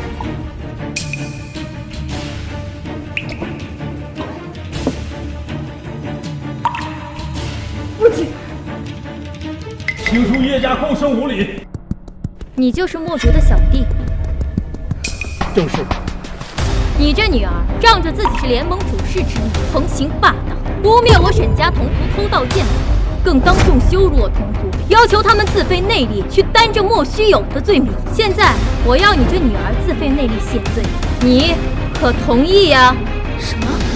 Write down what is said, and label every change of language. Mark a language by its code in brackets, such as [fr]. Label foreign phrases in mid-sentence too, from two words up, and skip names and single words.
[zh] 父親，清除叶家后生无禮。你就是墨竹的小弟。正是。你這女兒仗着自己是聯盟主事之名，橫行霸道，污蔑我沈家同族偷盜劍譜，更當眾羞辱我同族，要求他們自費內力去擔這莫須有的罪名。現在我要你這女兒自費內力謝罪，你可同意呀？什麼？